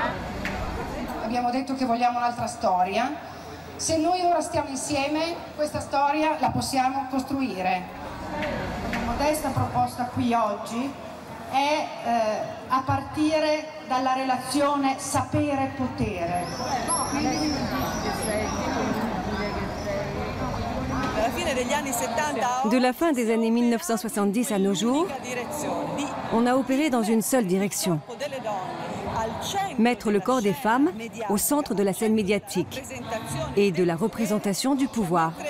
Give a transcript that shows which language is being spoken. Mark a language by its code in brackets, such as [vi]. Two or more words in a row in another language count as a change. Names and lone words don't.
[it] Abbiamo detto che vogliamo un'altra storia. Se noi ora stiamo insieme, questa storia la possiamo costruire. La modesta proposta qui oggi è a partire dalla relazione sapere-potere. [fr] De la fin des années 1970 à nos jours, on a opéré dans une seule direction. Mettre le corps des femmes au centre de la scène médiatique et de la représentation du pouvoir.